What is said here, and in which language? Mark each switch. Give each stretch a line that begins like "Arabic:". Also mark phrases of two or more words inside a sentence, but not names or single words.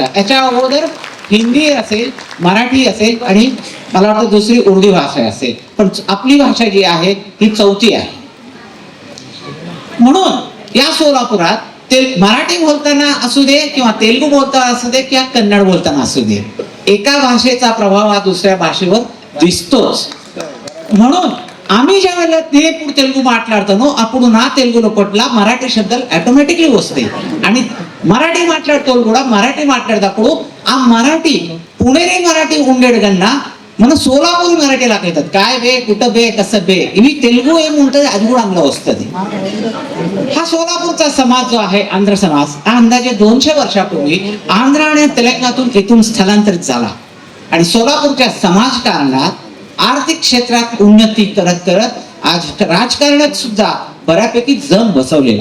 Marathi: याच्या अगोदर हिंदी असेल, मराठी असेल आणि मला वाटतं दुसरी उर्दू भाषा असेल, पण आपली भाषा जी आहे ही चौथी आहे. म्हणून या सोलापुरात मराठी बोलताना असू दे किंवा तेलुगू बोलताना असू दे किंवा कन्नड बोलताना असू दे, एका भाषेचा प्रभाव हा दुसऱ्या भाषेवर दिसतोच. म्हणून आम्ही ज्या वेळेला
Telugu: తెలుగు మాట్లాడతానో అప్పుడు నా తెలుగులో పట్ల మరాఠీ శబ్దాలు ఆటోమేటిక్లీ వస్తాయి.
Marathi: आणि मराठी
Telugu: మాట్లాడేటోళ్ళు కూడా మరాఠీ మాట్లాడేటప్పుడు ఆ మరాఠీ
Marathi: पुणेरी मराठी
Telugu: ఉండేడుగన్నా మన సోలాపూర్ మరాఠీ లాగా అవుతుంది.
Marathi: काय बे, कुठं बे, कसं बे,
Telugu: ఇవి తెలుగు ఏముంటది అది కూడా అందులో వస్తుంది.
Marathi: हा सोलापूरचा समाज जो आहे, आंध्र समाज, हा अंदाजे 200 वर्षापूर्वी आंध्र आणि तेलंगणातून इथून स्थलांतरित झाला. आणि सोलापूरच्या समाजकारणात, आर्थिक क्षेत्रात उन्नती करत करत आज राजकारणात सुद्धा बऱ्यापैकी जम बसवलेला.